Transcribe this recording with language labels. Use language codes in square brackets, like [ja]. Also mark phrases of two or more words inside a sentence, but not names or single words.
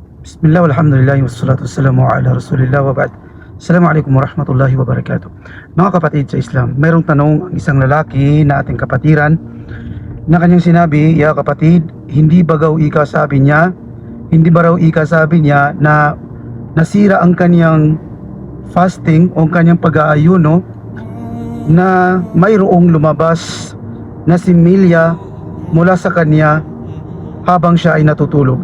[ar] بسم الله، والحمد لله، والصلاة والسلام على رسول الله وبعد. السلام عليكم ورحمة الله وبركاته. [tl] Mga kapatid sa Islam, mayroong tanong ang isang lalaki na ating kapatiran na kanyang sinabi, "Ya kapatid, hindi ba raw ika sabi niya, na nasira ang kanyang fasting o kanyang pag-aayuno na mayroong lumabas na similya mula sa kanya habang siya ay natutulog.